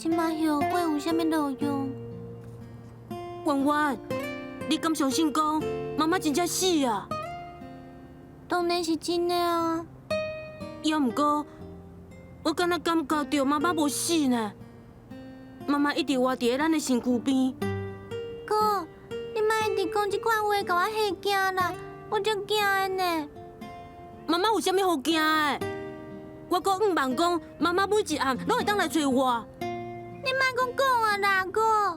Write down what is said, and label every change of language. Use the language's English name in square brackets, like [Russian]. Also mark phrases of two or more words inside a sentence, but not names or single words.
[Min Nan Chinese] 即马后悔有啥物路用？弯弯，你敢相信讲妈妈真正死啊？当然是真的啊！也毋过，我敢若感觉到妈妈无死呢。妈妈一直活伫咱的身躯边。哥，你莫一直讲即款话，甲我吓惊啦！我足惊的呢。妈妈有啥物好惊的？我阁毋茫讲，妈妈每一暗拢会当来找我。你莫讲讲啊啦，哥！